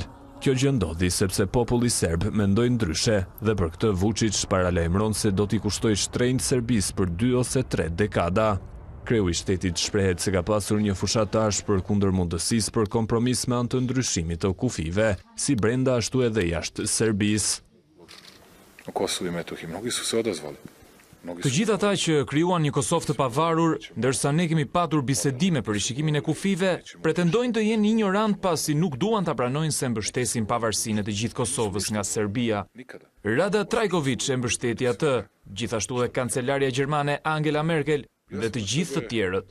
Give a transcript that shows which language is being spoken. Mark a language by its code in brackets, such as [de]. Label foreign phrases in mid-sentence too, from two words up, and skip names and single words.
[sq] Kjo gjë ndodhi sepse populli serb mendoi ndryshe dhe për këtë Vučić paralajmëron se do t'i kushtojë shtrenjtë Serbisë për 2 ose 3 dekada. Kreu i shtetit shprehet se ka pasur një fushatar për kundër mundësisë për kompromis me anë të ndryshimit të kufive, si brenda ashtu edhe jashtë Serbisë. [sr] U Kosovu i Metohiji mnogi su se odazvali. [sq] Të gjithë ata që krijuan një Kosovë të pavarur, ndërsa ne kemi patur bisedime për rishikimin e kufive, pretendojnë të jenë ignorant pasi nuk duan ta pranojnë se mbështesin pavarësinë e të gjithë Kosovës nga Serbia. Rada Trajković e mbështeti atë, gjithashtu dhe kancelarja gjermane Angela Merkel dhe të gjithë të tjerët.